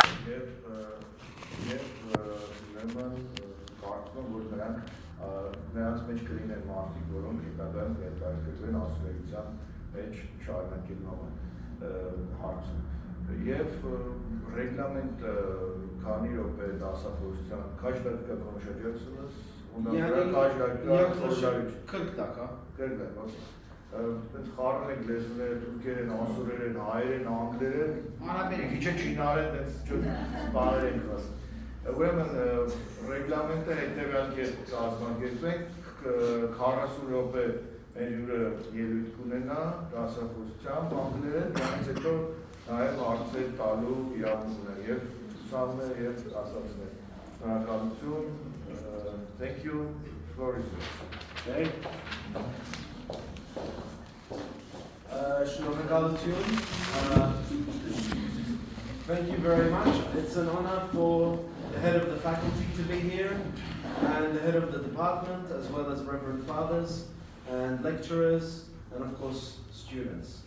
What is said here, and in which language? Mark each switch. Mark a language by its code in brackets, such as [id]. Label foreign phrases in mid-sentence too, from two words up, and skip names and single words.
[hy] և ուրեմն կարծում եմ, որ նրանց մեջ կլինեն մարդիկ, որոնք հետագայում կհետաքրքրվեն ասորայության մեջ շարունակելու հարցում։ Եվ ռեգլամենտ քանի րոպե դասախոսության, [tr] каждый дакika konuşacaksınız. Ondan sonra Kırk dakika. 40 dakika. [hy] Խառն եք լեզուները, թուրքերեն, ասորերեն, հայերեն, անգլերեն, քիչ չինարեն, բաներ ենք ասում։ Ուրեմն ռեգլամենտը հետևյալ կերպ կազմակերպենք, 40 րոպե մեր հյուրը ելույթ կունենա դասախոսությամբ անգլերեն, դրանից հետո նաև հարցեր տալու իրավունք ունեն և ուսանողներ և դասախոսներ։ Շնորհակալություն, [en] thank you, floor is yours. Thank you very much. It's an honor for the head of the faculty to be here and the head of the department, as well as Reverend Fathers and lecturers and of course students.